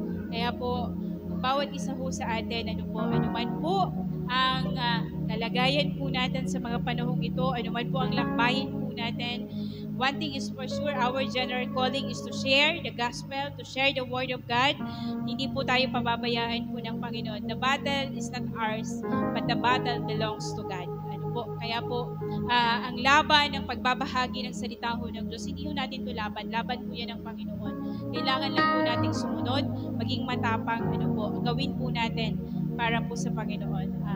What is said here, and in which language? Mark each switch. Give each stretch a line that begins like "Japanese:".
Filipino: Kaya po, bawat isa po sa atin, anuman po ang kalagayan po natin sa mga panahong ito, anuman po ang lakbayin po natin,
English: one thing is for sure, our general calling is to share the gospel, to share the word of God.
Filipino: Hindi po tayo pababayaan po ng Panginoon.
English: The battle is not ours, but the battle belongs to God.
Filipino: Kaya po, ang laban ng pagbabahagi ng salita ho ng Diyos, hindi ho natin ito laban. Laban po yan ng Panginoon. Kailangan lang po nating sumunod, maging matapang, gawin po natin para po sa Panginoon.